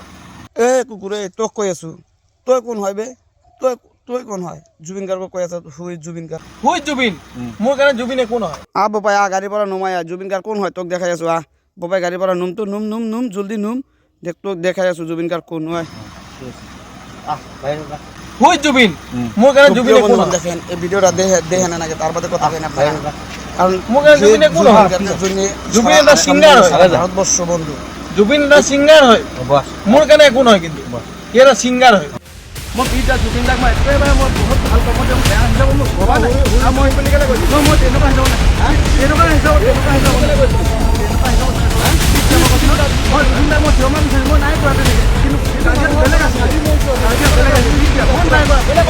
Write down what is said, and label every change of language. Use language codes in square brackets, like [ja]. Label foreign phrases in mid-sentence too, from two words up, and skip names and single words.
[as] এ কুকুরে তোক কৈ আছো তই কোন হয় বে তই তই কোন হয় জুবিন গার্গ কৈ আছো হুই জুবিন গার্গ হুই জুবিন মোৰ কাৰণে জুবিনে কোন হয় বাবাই গাড়ি পৰা নুমাই জুবিন গার্গ কোন হয় তোক দেখাই আছো বাবাই গাড়ি পৰা নুম তো নুম নুম নুম জলদি নুম দেখ তোক দেখাই আছো জুবিন গার্গ কোন হয় হুই জুবিন মোৰ কাৰণে জুবিনে কোন হয় [bn] দেখেন এই ভিডিওটা দেখেন নাকি তার বাদে কথা কেন আপনারা কারণ [as] মোৰ কাৰণে জুবিনে কোন হয় জুবিন এটা সিঙ্গার হয় [bn] ভারতবর্ষ বন্ধু [as] জুবিন এটা সিঙ্গার হয় মোৰ কাৰণে কোন হয় কিন্তু সি এটা সিঙ্গার হয় মই বিটা জুবিন দাক মই একেবাৰে মই বহুত ভাল পাওঁ মই বেয়া হিচাপত মই ভবা নাই আৰু মই সেইকাৰণে কৈছোঁ মই তেনেকুৱা হিচাপত নাই তেনেকুৱা হিচাপত মই জুবিন দাক মই ক্ষমা বিচাৰিছোঁ মই নাই কোৱা তেনেকৈ কিন্তু বেলেগ আছে বেলেগ আছে মই নাই কোৱা